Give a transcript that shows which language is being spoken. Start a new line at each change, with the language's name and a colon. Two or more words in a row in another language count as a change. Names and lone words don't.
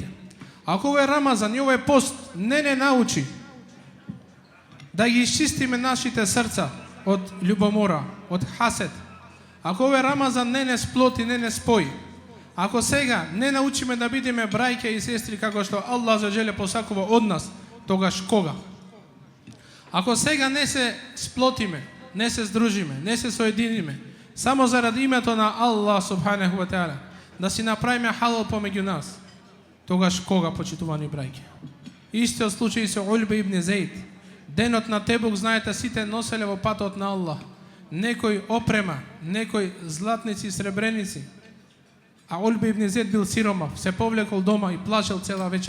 Macedonian: Ако овој Рамазан и овој пост не научи да ги исчистиме нашите срца од љубомора, од хасет, ако овој Рамазан не сплоти, не спои, ако сега не научиме да бидеме брајке и сестри како што
Arabic: الله عز وجل
Macedonian: посакува од нас, тогаш кога? Ако сега не се сплотиме, не се здружиме, не се соединиме, само заради името на
Arabic: الله سبحانه وتعالى,
Macedonian: да си направиме халал помеѓу нас, тогаш кога, почитувани брајки? Истиот случај со Ульба ибн Зейд. Денот на Тебук, знаете, сите носеле во патот на Аллах. Некој опрема, некој златници и сребреници. А Ульба ибн Зейд бил сиромав, се повлекол дома и плачел цела вечер.